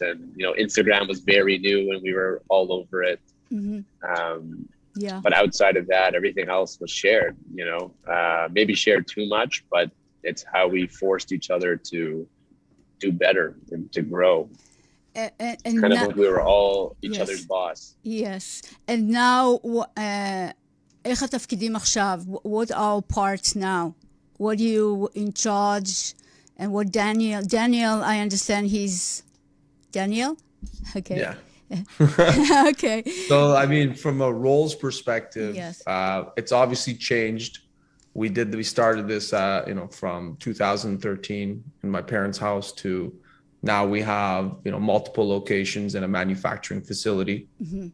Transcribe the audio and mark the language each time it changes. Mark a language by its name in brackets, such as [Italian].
[English] And, Instagram was very new and we were all over it. Mm-hmm. But outside of that, everything else was shared, maybe shared too much, but it's how we forced each other to do better and to grow. And kind of like we were all each other's boss. Yes. And now, [Hebrew] איך התפקידים עכשיו? [English] What are our parts now? What are you in charge? And what Daniel, I understand he's Daniel? Okay. Yeah. Okay. So, from a roles perspective, yes. It's obviously changed. We started this, from 2013 in my parents' house to now we have, multiple locations and a manufacturing facility. Mm-hmm.